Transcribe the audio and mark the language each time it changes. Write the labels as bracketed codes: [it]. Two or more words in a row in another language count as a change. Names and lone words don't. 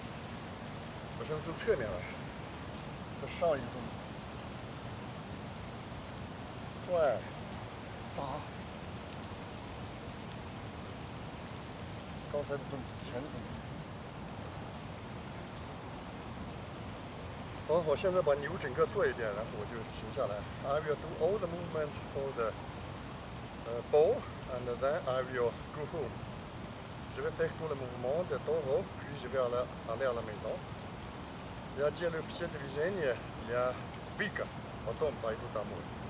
[zh] 我现在从侧面来，这是上一个动作。转，砸。刚才的动作，前的动作。好，我现在把牛整个做一遍，然后我就停下来。 [en] I will do all the movement for the ball, and then I will go home. [fr] Je vais faire tout le mouvement de taureau, puis je vais aller à la maison. [ru] Я делаю все движения для быка. Потом пойду домой.